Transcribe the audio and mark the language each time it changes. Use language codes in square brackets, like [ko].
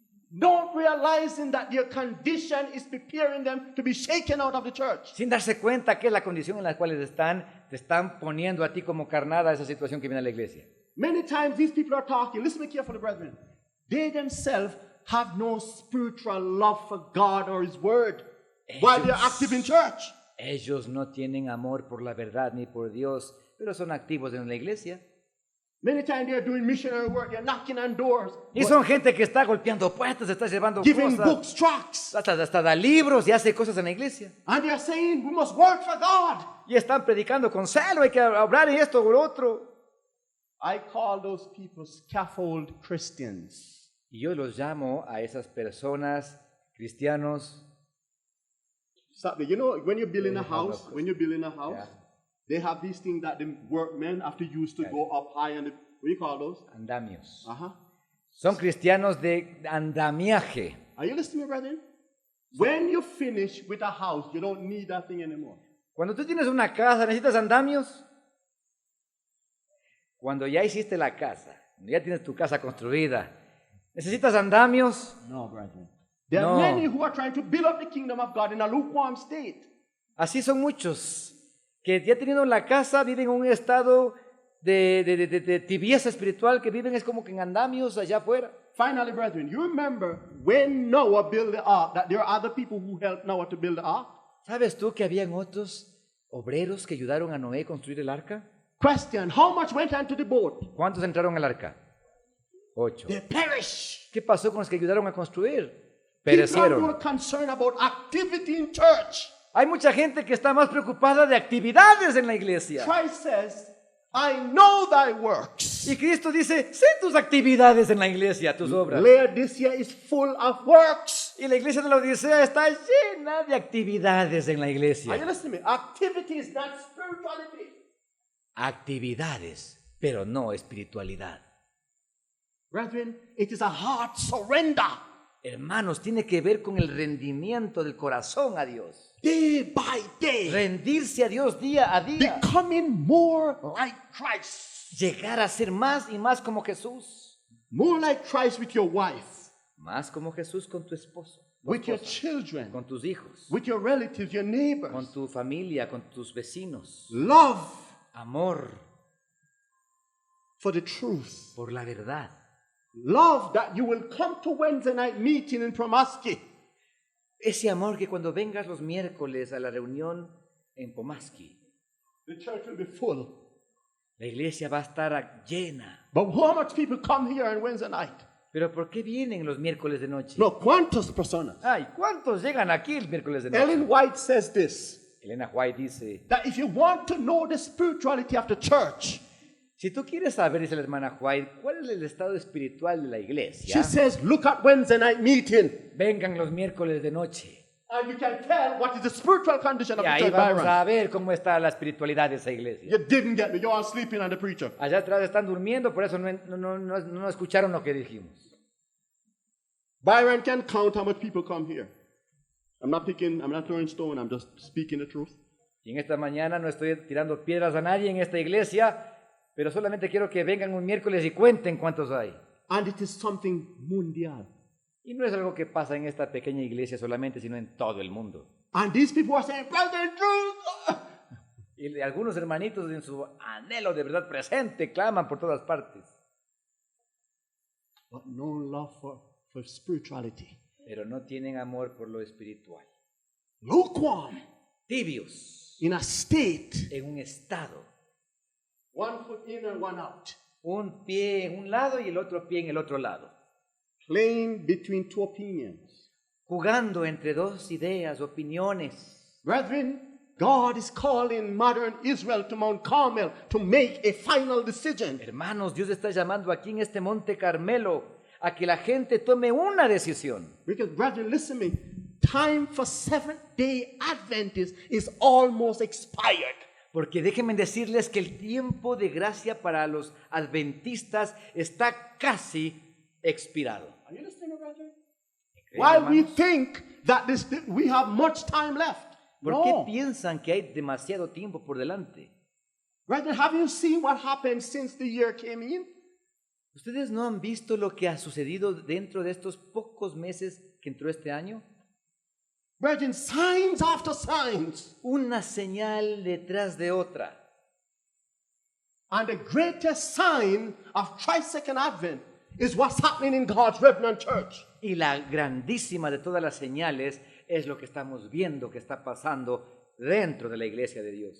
[en] not realizing that their condition is preparing them to be shaken out of the church. [es] sin darse cuenta que es la condición en la cual te están poniendo a ti como carnada esa situación que viene a la iglesia. [en] Many times these people are talking, listen to me carefully, brethren. They themselves have no spiritual love for God or His Word while they're active in church. [es] Ellos no tienen amor por la verdad ni por Dios, pero son activos en la iglesia. [en] Many times they're doing missionary work, they're knocking on doors, [es] Y son gente que está golpeando puertas, está llevando [en] giving [es] cosas, [en] books, tracts, [es] hasta da libros y hace cosas en la iglesia. [en] and they're saying we must work for God. [es] Y están predicando con celo, hay que hablar en esto o lo otro. [en] I call those people scaffold Christians. [es] Y yo los llamo a esas personas, cristianos. [en] Stop there. You know, when you're building a Yeah, house, yeah. they have these things that the workmen have to use to go up high and what do you call those? [es] Andamios. Uh-huh. Son cristianos de andamiaje. [en] Are you listening, brethren? When you finish with a house, you don't need that thing anymore. [es] Cuando tú tienes una casa, ¿necesitas andamios? Cuando ya hiciste la casa, cuando ya tienes tu casa construida, ¿necesitas andamios? [en] No, brethren. There are [es] No. [en] many who are trying to build up the kingdom of God in a lukewarm state. [es] Así son muchos que ya teniendo la casa viven en un estado de tibieza espiritual, que viven es como que en andamios allá afuera. [en] Finally, brethren, you remember when Noah built the ark, that there are other people who helped Noah to build the ark? [es] ¿Sabes tú que habían otros obreros que ayudaron a Noé a construir el arca? [en] Question, how much went onto the boat? [es] ¿Cuántos entraron al arca? [en] 8. They perished. [es] ¿Qué pasó con los que ayudaron a construir? [en] People are [es] Perecieron. [en] more concerned about activity in church. [es] Hay mucha gente que está más preocupada de actividades en la iglesia. [en] Christ says, I know thy works. [es] Y Cristo dice, sé tus actividades en la iglesia, tus obras. [en] Laodicea is full of works. [es] Y la iglesia de la Odisea está llena de actividades en la [en] Are you [es] iglesia. [en] listening to me? Activity is not spirituality. [es] Actividades, pero no espiritualidad. [en] Brethren, it is a heart surrender. [es] Hermanos, tiene que ver con el rendimiento del corazón a Dios. [en] Day by day. [es] Rendirse a Dios día a día. [en] Becoming more like Christ. [es] Llegar a ser más y más como Jesús. [en] More like Christ with your wife. [es] Más como Jesús con tu esposo, [en] With your children. [es] con tus hijos, [en] With your relatives, your neighbors. [es] con tu familia, con tus vecinos. [en] Love [es] Amor [en] for the truth. [es] por la verdad. [en] Love that you will come to Wednesday night meeting in Promaski. [es] Ese amor que cuando vengas los miércoles a la reunión en Pomaski, [en] The church will be full. [es] la iglesia va a estar llena. [en] But how much people come here on Wednesday night? [es] Pero ¿por qué vienen los miércoles de noche? No, ¿cuántas personas? Ay, ¿cuántos llegan aquí el miércoles de noche? Ellen White says this, Elena White dice, that if you want to know the spirituality of the church, si tú quieres saber, dice la hermana White, cuál es el estado espiritual de la [en] she [es] iglesia, [en] says, look at Wednesday night meeting. [es] vengan los miércoles de noche. [en] And you can tell what is the spiritual condition of [es] Y [en] the [es] ahí [en] church, [es] vamos [en] Byron. [es] a ver cómo está la espiritualidad de esa iglesia. [en] You didn't get me. You're all sleeping on the preacher. [es] Allá atrás están durmiendo, por eso no escucharon lo que dijimos. [en] Byron can count how much people come here. I'm not throwing stone, I'm just speaking the truth. [es] Y en esta mañana no estoy tirando piedras a nadie en esta iglesia, pero solamente quiero que vengan un miércoles y cuenten cuántos hay. [en] And it is something mundial. [es] Y no es algo que pasa en esta pequeña iglesia solamente, sino en todo el mundo. [en] And these people are saying, Brother Drew. [es] Y algunos hermanitos en su anhelo de verdad presente claman por todas partes, [en] But no love for spirituality. [es] pero no tienen amor por lo espiritual. [en] Lukewarm. [es] Tibios, [en] In a state. [es] en un estado, [en] One foot in and one out. [es] un pie en un lado y el otro pie en el otro lado, [en] Playing between two opinions. [es] jugando entre dos ideas, opiniones. [en] Brethren, God is calling modern Israel to Mount Carmel to make a final decision. [es] Hermanos, Dios está llamando aquí en este Monte Carmelo a que la gente tome una decisión. [en] Because, brethren, listen to me. Time for Seventh-day Adventists is almost expired. [es] Porque déjenme decirles que el tiempo de gracia para los adventistas está casi expirado. [en] Are you listening, brethren? [es] ¿Creen, [en] Why we [es] hermanos? [en] think that we have much time left? [es] ¿Por qué No. piensan que hay demasiado tiempo por delante? [en] Brethren, have you seen what happened since the year came in? [es] ¿Ustedes no han visto lo que ha sucedido dentro de estos pocos meses que entró este año? [en] Brethren, signs after signs. [es] Una señal detrás de otra. [en] And the greatest sign of Christ's second advent is what's happening in God's remnant church. [es] Y la grandísima de todas las señales es lo que estamos viendo que está pasando dentro de la iglesia de Dios.